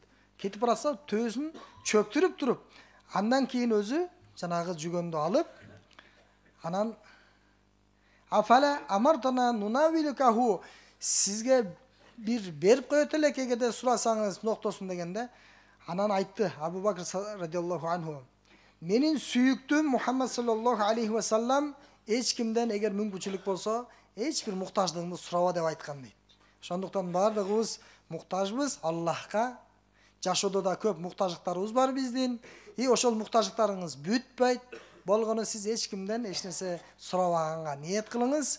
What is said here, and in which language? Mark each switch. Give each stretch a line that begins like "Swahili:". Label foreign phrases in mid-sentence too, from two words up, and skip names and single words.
Kyrgyz: Кетип баратса төөсүн чөктүрүп туруп, андан кийин өзү жанагы жүгөндү алып, анан
Arabic: أفلا أمرتنا نناولكه,
Kyrgyz: сизге бир берип коет элек эгерде сурасаңыз ноктосун дегенде, анан айтты Абу Бакр
Arabic: رضي الله عنه,
Kyrgyz: менин сүйүктүм Мухаммад
Arabic: صلى الله عليه وسلم
Kyrgyz: эч кимден эгер мүмкүнчүлүк болсо, эч бир муктаждыгыңды сураба деп айткан дейт. Ошондуктан бардыгыбыз муктажбыз Аллахка. Жашоодо да көп муктаждыктарыбыз бар биздин. И ошол муктаждыктарыңыз бүтпөйт. Болгону сиз эч кимден эч нерсе сурабаганга ниет кылыңыз.